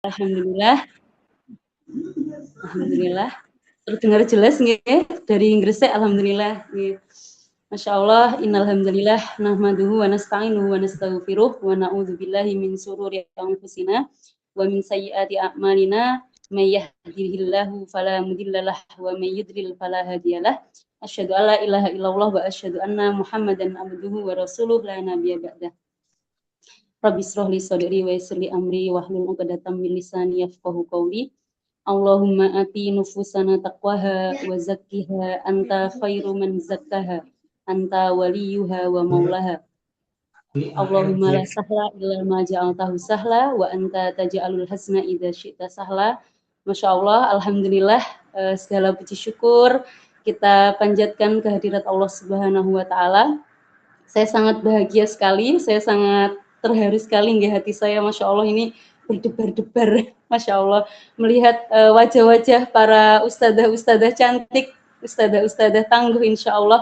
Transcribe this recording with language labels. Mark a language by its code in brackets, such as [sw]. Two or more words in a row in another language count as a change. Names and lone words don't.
[ar] الحمد لله. الحمد لله. [id] Terdengar jelas nggih dari Gresik alhamdulillah nggih. [ar] ما شاء الله إن الحمد لله نحمده ونستعينه ونستغفره ونعوذ بالله من شرور أنفسنا ومن سيئات أعمالنا من يهده الله فلا مضل له ومن يضلل فلا هادي له. أشهد أن لا إله إلا الله وأشهد أن محمدا عبده ورسوله لا نبي بعده. رب اشرح لي صدري ويسر لي أمري واحلل عقدة من لساني يفقهوا قولي. اللهم آت نفوسنا تقواها وزكها أنت خير من زكاها أنت وليها ومولاها. اللهم لا سهل إلا ما جعلته سهلا وأنت تجعل الحزن إذا شئت سهلا. ما شاء الله, [id] alhamdulillah, segala puji syukur kita panjatkan kehadirat Allah [ar] سبحانه وتعالى. [id] Saya sangat bahagia sekali, saya sangat terharu sekali nggih hati saya, [ar] ما شاء الله [id] ini berdebar-debar, [ar] ما شاء الله, [id] melihat wajah-wajah para ustadzah-ustadzah cantik, ustadzah-ustadzah tangguh, [ar] إن شاء الله.